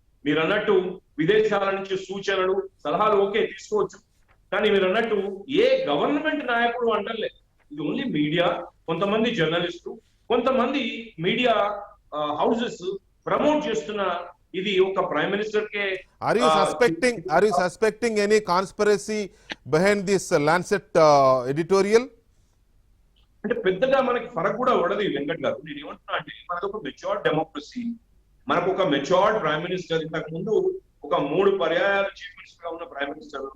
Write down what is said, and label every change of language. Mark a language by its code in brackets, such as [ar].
[te] మీరు అన్నట్టు విదేశాల నుంచి సూచనలు సలహాలు ఓకే తీసుకోవచ్చు, కానీ మీరు అన్నట్టు ఏ గవర్నమెంట్ నాయకుడు అంటలేదు. ఇది ఓన్లీ మీడియా, కొంతమంది జర్నలిస్టు, కొంతమంది మీడియా హౌసెస్ ప్రమోట్ చేస్తున్న ఇది ఒక prime minister K. [en] Are you suspecting any conspiracy behind this Lancet editorial? [te] అంటే పెద్దగా మనకి ఫరక్ కూడా పడదు వెంకట్ గారు. నేను ఏమంటున్నా అంటే మనకు ఒక మెచ్యూర్డ్ డెమోక్రసీ, మనకు ఒక మెచ్యూర్డ్ ప్రైమ్ మినిస్టర్, ఇంతకు ముందు ఒక 3 పర్యాయాలు చీఫ్ మినిస్టర్ గా ఉన్న ప్రైమ్ మినిస్టర్.